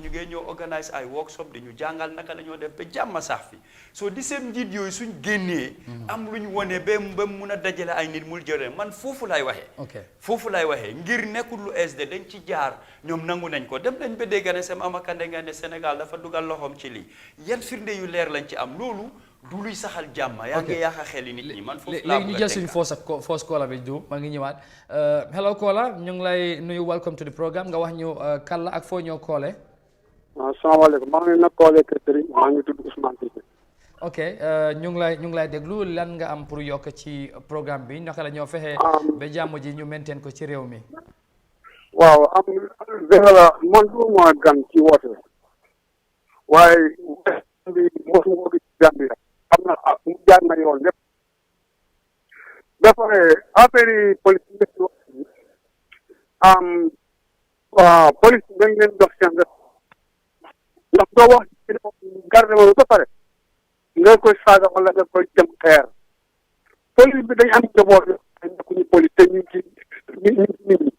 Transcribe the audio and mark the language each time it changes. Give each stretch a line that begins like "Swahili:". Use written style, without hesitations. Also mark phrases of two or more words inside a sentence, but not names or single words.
Wolof: ñu ngi ñëw organise ay workshop di ñu jàngal naka la ñoo def ba jàmm sax fi soo di seen njiit yooyu suñ génnee am lu ñu wone ba mun a dajale ay nit mul jëre man foofu lay waxee foofu lay waxee ngir nekkul lu SD dañ ci jaar ñoom nangu nañ ko dem nañ ba dégg ne sem amakande nga ne Sénégal dafa dugal loxoom ci lii yan firnde yu leer lañ ci am loolu du luy saxal jàmm yaa ngi yaaxa xeli nit ñi man foofu laa léegi ñu jël suñu
English: first caller
Wolof: bi du maa ngi ñëwaat
English: hello caller
Wolof: ñu ngi lay nuyu
English: welcome to the programme
Wolof: nga wax ñu kan la ak foo ñoo koole asalaamaaleykum maa ngi nag koole Kër maa ngi tudd Ousmane Cissé ok ñu ngi lay déglu lan nga am pour yokk ci programme bi naka la ñoo fexe ba jàmm ji ñu maintain ko ci réew mi waaw dëgg la man du ma gan ci woote waaye bi mosuma ko gis Gambia am na mu jaar na yoon yëpp ba pare affaire yi police police dañ leen dox seen def ndax doo wax garde ma ba pare nga koy saaga wala nga koy jëm xeer police bi dañ am njaboot ay nekkuñu police te ñu ngi ci nit ñi